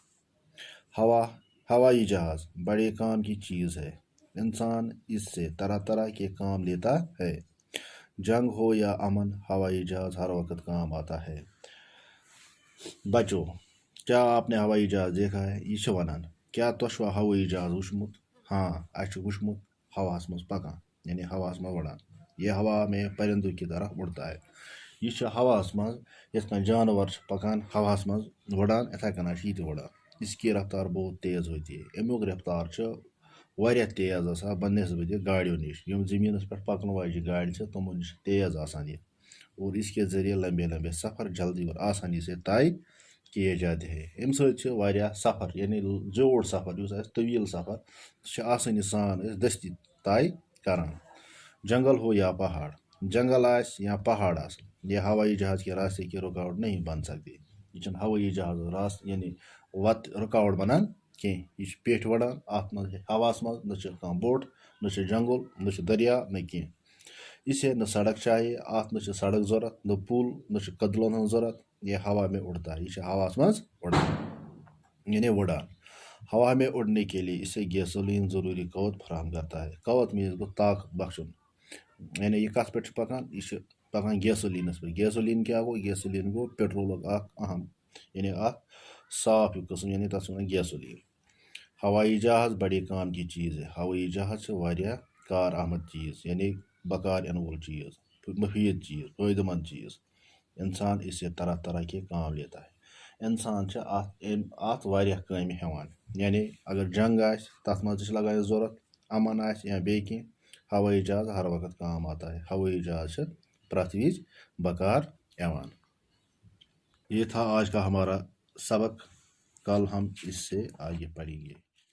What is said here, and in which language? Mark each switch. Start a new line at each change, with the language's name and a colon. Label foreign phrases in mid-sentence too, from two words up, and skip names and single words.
Urdu: ہوائی جہاز بڑے کام کی چیز ہے۔ انسان اس سے طرح طرح کے کام لیتا ہے۔ جنگ ہو یا امن، ہوائی جہاز ہر وقت کام آتا ہے۔ بچوں، کیا آپ نے ہوائی جہاز دیکھا ہے؟
Kashmiri: یہ ونان کیا تۄہہِ ہوائی جہاز وٕچھمُت؟ ہاں، اسہِ وٕچھمُت ہواس منٛز پکان یعنی ہواس منٛز وڑان۔
Urdu: یہ ہوا میں پرندوں کی طرح اڑتا ہے۔
Kashmiri: یہ ہواس منٛز یتھ کٔنۍ جانور پکان ہواس منٛز وڑان، اتھے کٔنۍ یہ تہِ وڑان۔
Urdu: اس کی رفتار بہت تیز ہوتی ہے۔
Kashmiri: امیُک رفتار واریاہ تیز آسان بنسبت گاڑیوں نش۔ یم زمینس پہ پکن واجن گاڑی چھِ تمو نش تیز آسان یہ،
Urdu: اور اس کے ذریعے لمبے لمبے سفر جلدی اور آسانی سے طے کیے جاتے ہیں۔
Kashmiri: ام سۭتۍ چھِ واریاہ سفر یعنی زیوٗٹھ سفر یُس آسہِ طویل سفر سُہ چھِ آسٲنی سان أسۍ دٔستی طے کران۔
Urdu: جنگل ہو یا پہاڑ،
Kashmiri: جنگل آسہِ یا پہاڑ آسن،
Urdu: یہ ہوائی جہاز کے راستے کی رکاوٹ نہیں بن سکتی۔
Kashmiri: یہ چھنہٕ ہوٲئی جہاز راست یعنی رکاوٹ بنان کینٛہہ۔ یہ چھُ پیٹھۍ وڑان اتھ منٛز ہواس منٛز، نہ چھُ کانٛہہ بوٚڑ، نہ چھُ جنگل، نہ چھُ دریا، نہ کینٛہہ۔
Urdu: اسے نہ سڑک چاہیے،
Kashmiri: اتھ نہ چھُ سڑک ضرورت، نہ پل، نہ چھُ کدلن ہٕنٛز ضرورت۔
Urdu: یہ ہوا میں اڑتا ہے،
Kashmiri: یہ چھُ ہواس منٛز اڑان یعنی وڑان۔
Urdu: ہوا میں اڑنے کے لیے اسے گیسولین ضروری قوت فراہم کرتا ہے۔
Kashmiri: قوت مینز گو طاقت بخشن، یعنی یہ کت پہ پکان؟ یہ چھُ پکان گیسولینس پہ۔ گیسولین کیا گو؟ گیسولین گو پیٹرولک اکھ اہم یعنی اکھ صاف قسم یعنی تتھ ونان گیسولین۔
Urdu: ہوائی جہاز بڑے کام کی چیز ہے۔
Kashmiri: ہوائی جہاز سے واریاہ کار آمد چیز یعنی بکار ین وول چیز، مفید چیز، فائدہ مند چیز۔
Urdu: انسان اس سے طرح طرح کے کام لیتا ہے۔
Kashmiri: انسان چھِ اتھ واریاہ کامہِ ہٮ۪وان، یعنی اگر جنگ آسہِ تتھ منٛز تہِ چھِ لگان ضرورت، امن آسہِ یا بیٚیہِ کینٛہہ،
Urdu: ہوائی جہاز ہر وقت کام آتا ہے۔
Kashmiri: ہوائی جہاز چھِ پرٛٮ۪تھ وِزِ بکار یِوان۔
Urdu: یہ تھا آج کا ہمارا سبق، کل ہم اس سے آگے پڑھیں گے۔